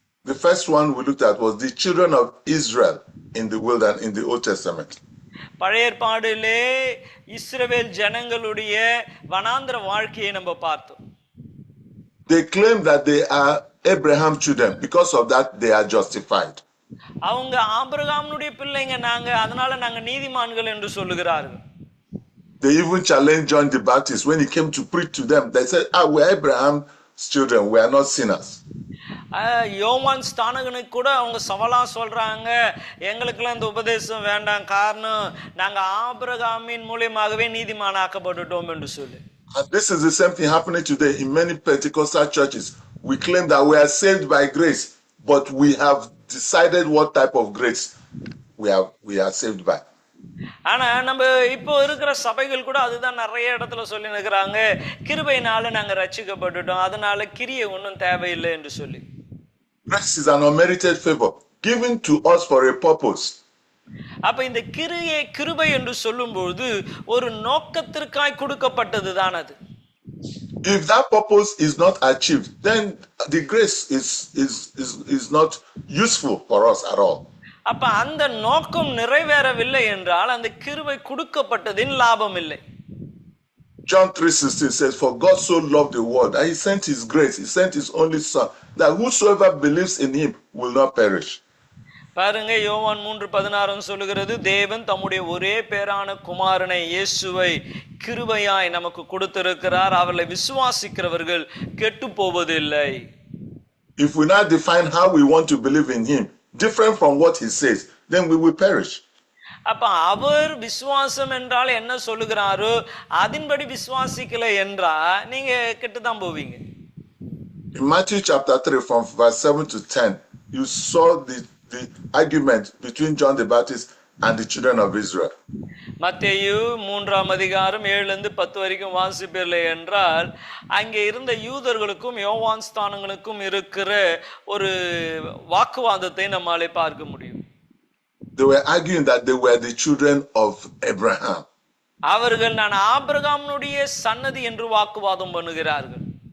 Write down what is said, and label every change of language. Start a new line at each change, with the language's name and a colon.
English: The first one we looked at was the children of Israel in the wilderness in the Old Testament.
Tamil: பழைய ஏற்பாடிலே இஸ்ரவேல் ஜனங்களுடைய வனாந்திர வாழ்க்கையை நம்ம பார்த்தோம்.
English: They claim that they are Abraham's children. Because of that, they are justified.
Tamil: அவங்க ஆபிரகாமுடைய பிள்ளைங்க நாங்க, அதனால நாங்க நீதிமான்கள் என்று சொல்லுகிறார்கள்.
English: They even challenged John the Baptist when he came to preach to them. They said, we're Abraham's children, we are not sinners.
Tamil: யோவான் ஸ்தானகனுக்கு கூட அவங்க சவாலா சொல்றாங்க, எங்களுக்கெல்லாம் இந்த உபதேசம் வேண்டாம், காரணம் நாங்க ஆபிரகாமின் மூலமாகவே நீதிமானாக்கப்பட்டுட்டோம் என்று சொல்லி.
English: And this is the same thing happening today in many Pentecostal churches. We claim that we are saved by grace, but we have decided what type of grace we are saved by.
Tamil: ஆனா நம்ம இப்போ இருக்கிற சபைகள் கூட அதுதான் நிறைய இடத்துல சொல்லி நிற்கிறாங்க, கிருபையினால நாங்க ரட்சிக்கப்பட்டுட்டோம், அதனால கிரியை ஒன்றும் தேவையில்லை என்று சொல்லி.
English: Grace is an unmerited favor given to us for a purpose.
Tamil: அப்ப இந்த கிருபை என்று சொல்லும்போது ஒரு நோக்கத்திற்காய் கொடுக்கப்பட்டது தான் அது.
English: If that purpose is not achieved, then the grace is not useful for us at all.
Tamil: அப்ப அந்த நோக்கம் நிறைவேறவில்லை என்றால் அந்த கிருபை கொடுக்கப்பட்டதின் லாபம் இல்லை.
English: John 3:16 says, "For God so loved the world that he sent his grace, he sent his only son, that whosoever believes in him will not perish."
Tamil: பாருங்க, யோவான் 3:16 சொல்லுகிறது, தேவன் தம்முடைய ஒரே பேரான குமாரனை இயேசுவை கிருபையாய் நமக்கு கொடுத்திருக்கிறார், அவரை விசுவாசிக்கிறவர்கள் கெட்டு போவதில்லை.
English: If we now define how we want to believe in him different from what he says, then we will perish.
Tamil: அப்ப அவர் விசுவாசம் என்றால் என்ன சொல்லுகிறாரோ அதன்படி விசுவாசிக்கல என்றா நீங்க கெட்டு தான் போவீங்க.
English: In Matthew chapter 3 from verse 7 to 10, you saw the argument between John the Baptist and the children of Israel.
Tamil: மத்தேயு 3ஆம் அதிகாரம் 7 இருந்து 10 வரைக்கும் வாசிப்பீர்கள் என்றால் அங்கே இருந்த யூதர்களுக்கும் யோவான் ஸ்தானங்களுக்கும் இருக்கிற ஒரு வாக்குவாதத்தை நம்மாலே பார்க்க முடியும்.
English: They were arguing that they were the children of Abraham.
Tamil: அவர்கள் நான் ஆபிரகாமுடைய சன்னதி என்று வாக்குவாதம் பண்ணுகிறார்கள்.